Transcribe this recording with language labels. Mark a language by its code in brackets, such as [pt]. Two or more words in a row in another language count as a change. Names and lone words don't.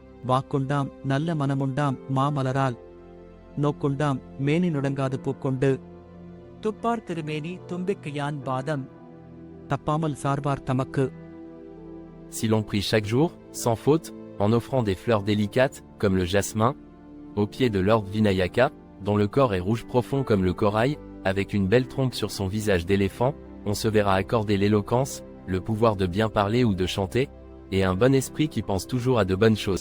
[ta] வாக்குண்டாம் நல்ல மனமுண்டாம் மாமலரால் நோக்குண்டாம் மேனி நுடங்காது பூக்கொண்டு துப்பார் திருமேனி தும்பிக்கையான் பாதம் தப்பாமல் சார்வார் தமக்கு. [fr] Si l'on prie chaque jour, sans faute, en offrant des fleurs délicates, comme le jasmin, au pied de l'ordre Vinayaka, dont le corps est rouge profond comme le corail, avec une belle trompe sur son visage d'éléphant, on se verra accorder l'éloquence, le pouvoir de bien parler ou de chanter, et un bon esprit qui pense toujours à de bonnes choses.